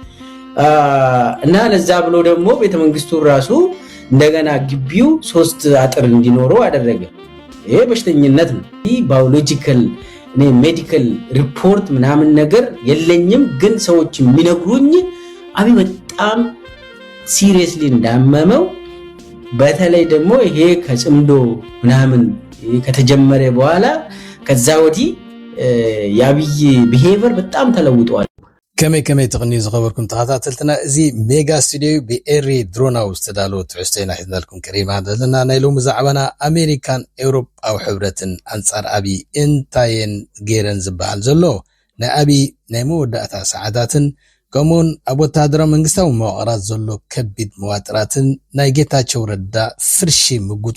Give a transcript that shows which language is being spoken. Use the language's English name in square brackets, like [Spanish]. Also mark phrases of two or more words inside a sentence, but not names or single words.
[Amharic] እና ለዛ ብሎ ደግሞ ቤተ መንግስቱ ራሱ እንደገና ግቢው 3 አጥር እንዲኖረው አደረገ። ይሄ በሽተኝነት ነው። ይሄ [English] biological medical report [Amharic] ምናምን ነገር የለኝም፣ ግን ሰዎች የሚነግሩኝ አብይ በጣም ሲሪየስሊ እንዳመመው በተለይ ደግሞ ይሄ ከጽምዶ ምናምን ከተጀመረ በኋላ ከዛ ወዲህ የአብይ ቢሄቨር በጣም ተለውጧል። [Tigrinya] ከመይ ተቅኒ ዝኸበርኩም ተኸታተልትና እዚ ሜጋ ስቱዲዮ ብኤሪ ድሮናው ዝተዳለወ ትሕዝቶና ሒዝናልኩም ቀሪብና ዘለና ናይ ሎሚ ዛዕባና ኣሜሪካን ኤውሮጳዊ ሕብረትን ኣንጻር ኣብይ እንታየን ገይረን ዝበሃል ዘሎ ናይ ኣብይ ናይ መወዳእታ ሰዓታትን ከምኡውን ኣብ ወታደራዊ መንግስታዊ መዋቕራት ዘሎ ከቢድ መዋጥራትን ናይ ጌታቸው ረዳ ፍርሺ ምጉት